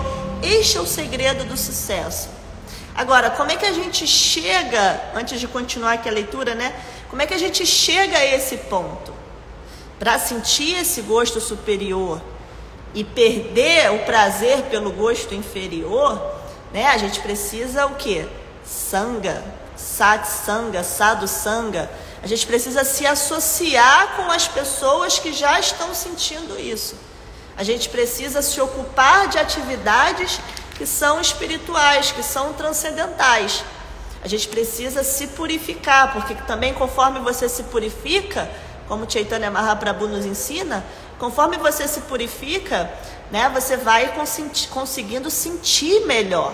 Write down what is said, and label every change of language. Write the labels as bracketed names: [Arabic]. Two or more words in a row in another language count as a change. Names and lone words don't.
[Portuguese] Este é o segredo do sucesso. Agora, como é que a gente chega, antes de continuar aqui a leitura, né? Como é que a gente chega a esse ponto? Para sentir esse gosto superior e perder o prazer pelo gosto inferior, né? A gente precisa o quê? [Sanskrit] सङ्ग, सत्सङ्ग, साधुसङ्ग. [Portuguese] A gente precisa se associar com as pessoas que já estão sentindo isso. A gente precisa se ocupar de atividades que são espirituais, que são transcendentais. A gente precisa se purificar, porque também conforme você se purifica, como Chaitanya Mahaprabhu nos ensina, conforme você se purifica, né, você vai conseguindo sentir melhor.